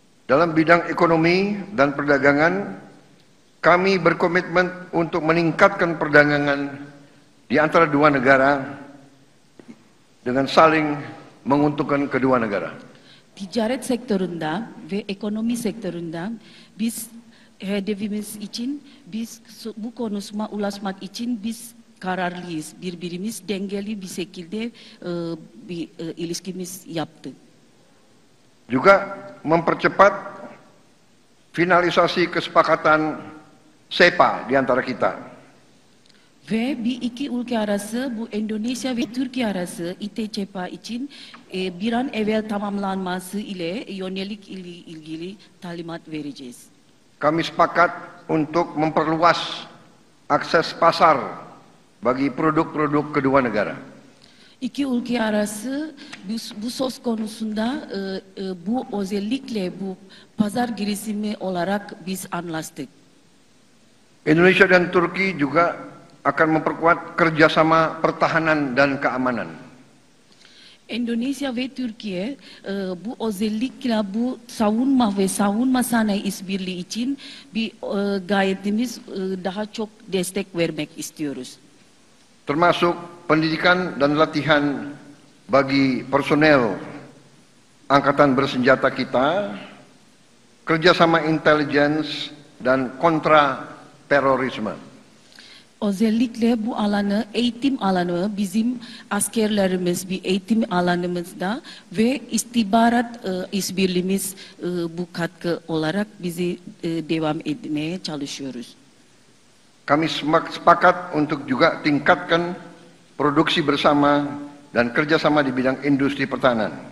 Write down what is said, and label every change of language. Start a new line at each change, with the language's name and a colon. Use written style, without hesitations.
Indonesian: Dalam bidang ekonomi dan perdagangan, kami berkomitmen untuk meningkatkan perdagangan di antara dua negara dengan saling menguntungkan kedua negara.
Turkish: Ticaret sektöründe ve ekonomi sektöründe biz hedefimiz için bu konusuna ulaşmak için biz kararlıyız. Birbirimiz dengeli bir şekilde bir ilişkimiz yaptık.
Indonesian: Juga mempercepat finalisasi kesepakatan SEPA di antara kita.
Turkish: Ve bir iki ülke arası bu Endonezya ve Türkiye arası İTÇPA için bir an evvel tamamlanması ile yönelik ilgili talimat vereceğiz.
Indonesian: Kami sepakat untuk memperluas akses pasar bagi produk-produk kedua negara.
Turkish: İki ülke arası bu söz konusunda bu özellikle bu pazar girişimi olarak biz anlaştık.
Indonesian: Indonesia dan Turki juga akan memperkuat kerjasama pertahanan dan keamanan.
Turkish: Endonezya ve Türkiye bu özellikle bu savunma ve savunma sanayi işbirliği için bir gayretimiz daha çok destek vermek istiyoruz.
Indonesian: Termasuk pendidikan dan latihan bagi personel angkatan bersenjata kita, kerjasama intelijen dan kontra terorisme.
Turkish: Özellikle bu alanı, eğitim alanı bizim askerlerimiz bir eğitim alanımızda ve istihbarat işbirliğimiz bu katkı olarak bizi devam etmeye çalışıyoruz.
Indonesian: Kami sepakat untuk juga tingkatkan produksi bersama dan kerjasama di bidang industri pertahanan.